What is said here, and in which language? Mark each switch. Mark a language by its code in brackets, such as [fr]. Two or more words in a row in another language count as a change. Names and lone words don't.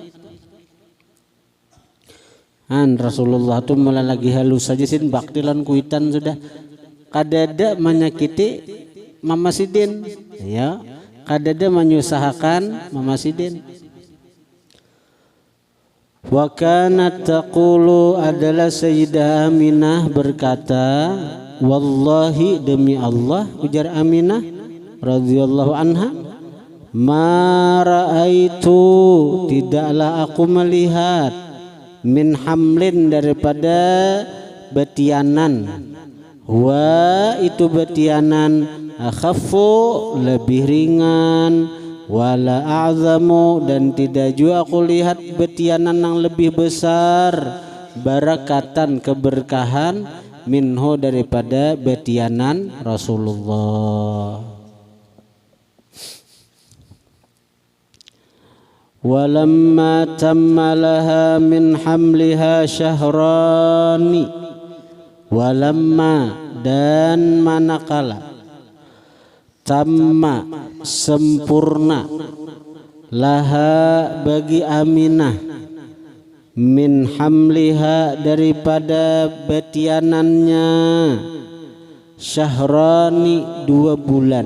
[bjn] Rasulullah tuh malah lagi halus saja sin baktilan kuitan sudah kada menyakiti Mama Sidin, ya kada menyusahkan Mama Sidin. [ar] وكانت تقول, [ms] adalah Sayyidah Aminah berkata, wallahi demi Allah, ujar [ar] Aminah رضي الله عنها، ما رأيت, [ms] tidaklah aku melihat, [ar] من حمل, [ms] daripada betianan, wa itu betianan, akhaffu, lebih ringan, [ar] ولا أعظم, [ms] dan tidak juga aku lihat betianan yang lebih besar, barakatan, keberkahan, minhu, daripada betianan Rasulullah. [ar] ولما تم لها من حملها [ms] syahrani, walamma, dan manakala, tamma, sempurna, laha, bagi Aminah, [ar] من حملها, [ms] daripada betianannya, syahrani, 2 bulan.